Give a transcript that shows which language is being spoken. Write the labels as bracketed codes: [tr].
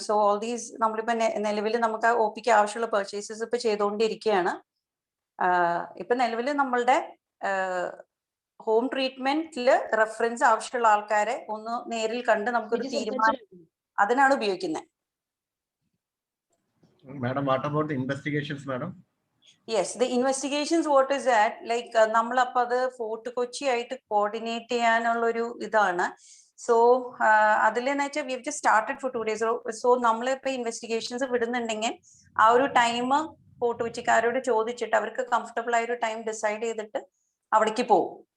[en] so all these [ml] നമ്മളിപ്പോ നിലവിൽ നമുക്ക് OPക്ക് ആവശ്യമുള്ള പർച്ചേസസ് ഇപ്പൊ ചെയ്തുകൊണ്ടിരിക്കുകയാണ്. ഇപ്പൊ നിലവിൽ നമ്മളുടെ ഹോം ട്രീറ്റ്മെന്റില് റെഫറൻസ് ആവശ്യമുള്ള ആൾക്കാരെ ഒന്ന് നേരിൽ കണ്ട് നമുക്കൊരു തീരുമാനം അതിനാണ് ഉപയോഗിക്കുന്നത്. [en] Madam, what about the investigations, madam? Yes, the investigations, what is that? [ml] Like നമ്മളപ്പോ അത് ഫോർട്ട് കൊച്ചി ആയിട്ട് കോർഡിനേറ്റ് ചെയ്യാനുള്ള ഒരു ഇതാണ്. സോ അതിലെന്ന് വെച്ചാൽ [en] We have just started for 2 days. [ml] So നമ്മളിപ്പോ ഇൻവെസ്റ്റിഗേഷൻസ് വിടുന്നുണ്ടെങ്കിൽ ആ ഒരു ടൈം ഫോർട്ട് കൊച്ചിക്കാരോട് ചോദിച്ചിട്ട് അവർക്ക് കംഫർട്ടബിൾ ആയ ഒരു ടൈം ഡിസൈഡ് ചെയ്തിട്ട് അവിടേക്ക് പോകും.